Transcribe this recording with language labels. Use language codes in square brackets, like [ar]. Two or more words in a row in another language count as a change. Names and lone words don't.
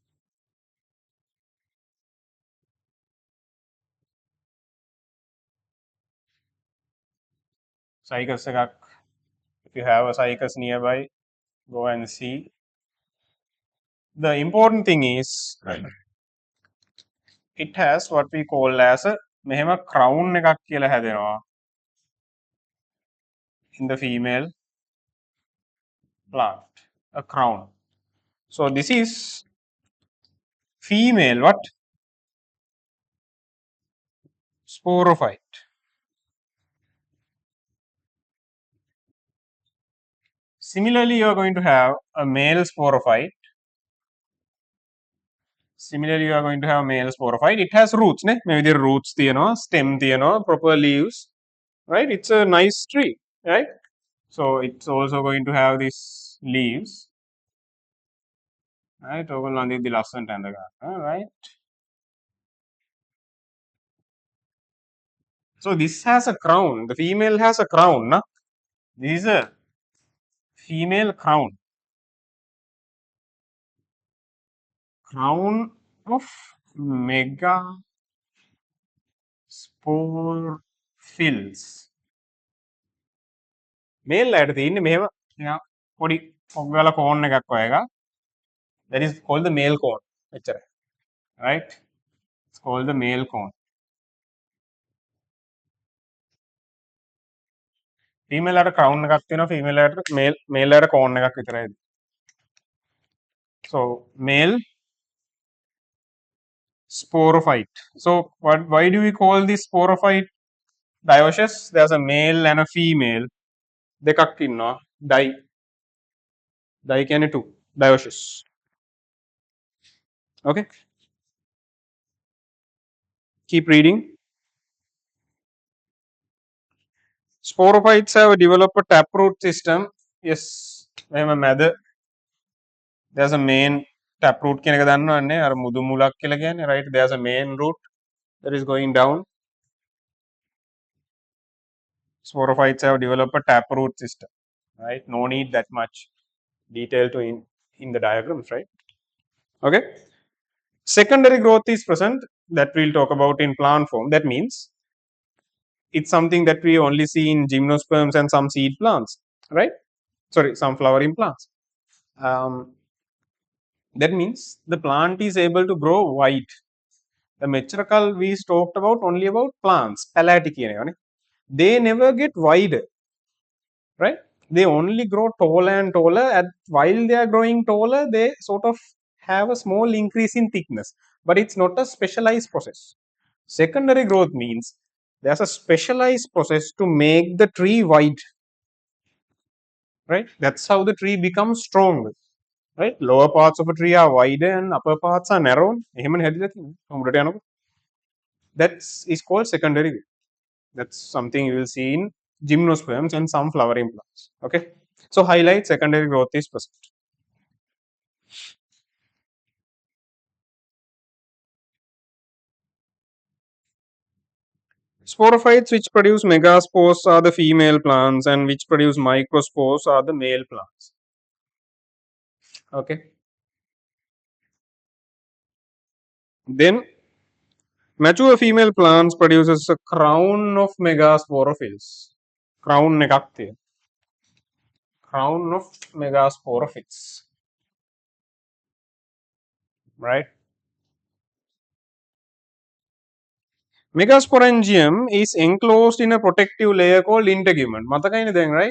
[si] Cycas එකක්. [en] If you have a cycas nearby, go and see. The important thing is, it has what we call as a [si] මෙහෙම crown එකක් කියලා හැදෙනවා [en] in the female plant, a crown. So this is female what? Sporophyte. Similarly, you are going to have a male sporophyte. Similarly, you are going to have a male sporophyte. It has roots, ne? Maybe the roots තියෙනවා, stem තියෙනවා, proper leaves, right? It's a nice tree, right? So it's also going to have these leaves, right? [si] ඕගොල්ලෝ අඳිද්දි ලස්සනට ඇඳ ගන්න, [en] right? So this has a crown. The female has a crown, na? This is a female crown. Crown of megasporophylls. [si] Male ලයට තියෙන්නේ මෙහෙම පොඩි පොග්ගල කෝන් එකක් වගේ එකක්. [en] That is called the male cone. Right? It's called the male cone. [si] Female ලයට crown එකක් තියෙනවා, female ලයට male ලයට cone එකක් විතරයි. [en] So male sporophyte. So why do we call this sporophyte dioecious? There's a male and a female. [si] දෙකක් ඉන්නවා. Di කියන්නේ 2. [en] Dioecious. Okay. Keep reading. Sporophytes have developed a taproot system. Yes. [si] එහෙම මැද [en] there's a main taproot [si] කියන එක දන්නවන්නේ අර මුදු මුලක් කියලා කියන්නේ right. [en] There's a main root that is going down. Sporophytes have developed a taproot system, right? No need that much detail to in the diagrams, right? Okay. Secondary growth is present, that we'll talk about in plant form. That means it's something that we only see in gymnosperms and some seed plants, right? Sorry, some flowering plants. That means the plant is able to grow wide. The metrical we talked about only about plants, [si] palati කියන ඒවානේ. [en] They never get wider, right? They only grow taller and taller. And while they are growing taller, they sort of have a small increase in thickness, but it's not a specialized process. Secondary growth means there's a specialized process to make the tree wide, right? That's how the tree becomes strong, right? Lower parts of a tree are wider and upper parts are narrow. [si] එහෙමනේ හැදිලා තියෙන්නේ. උඹට යනකොට. [en] That's is called secondary growth. That's something you will see in gymnosperms and some flowering plants. Okay. So highlight secondary growth is present. Sporophytes which produce megaspores are the female plants and which produce microspores are the male plants. Okay. Then mature female plants produces a crown of megasporophylls. [si] Crown එකක් තියෙනවා. [en] Crown of megasporophylls. Right. Megasporangium is enclosed in a protective layer called integument. [si] මතකයිනේ දැන්, [en] right?